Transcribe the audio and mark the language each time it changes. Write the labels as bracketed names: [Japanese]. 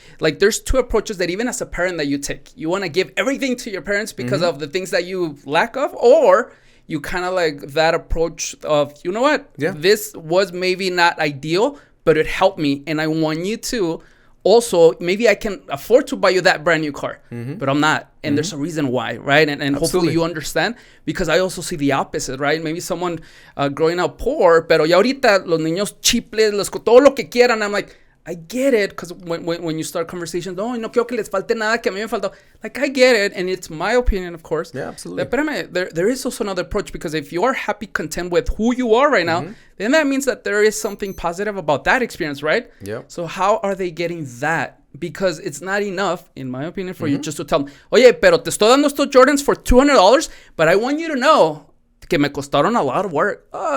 [English] Like there's two approaches that even as a parent that you take. You want to give everything to your parents because of the things that you lack of, or you kind of like that approach of, you know what? Yeah. This was maybe not ideal, but it helped me. And I want you to also, maybe I can afford to buy you that brand new car, but I'm not. And there's a reason why, right? And hopefully you understand, because I also see the opposite, right? Maybe someone growing up poor, [Spanish] pero ya ahorita los niños chiples, todo lo que quieran. [English] I'm like, I get it, because when you start conversations, [Spanish] no quiero que les falte nada que a mí me faltó. [English] Like, I get it, and it's my opinion, of course. Yeah, absolutely. [Spanish] Espérame, [English] there is also another approach, because if you are happy, content with who you are right now, then that means that there is something positive about that experience, right? Yeah. So how are they getting that? Because it's not enough, in my opinion, for you just to tell them, [Spanish] oye, pero te estoy dando estos Jordans [English] for $200, but I want you to know [Spanish] que me costaron [English] a lot of work.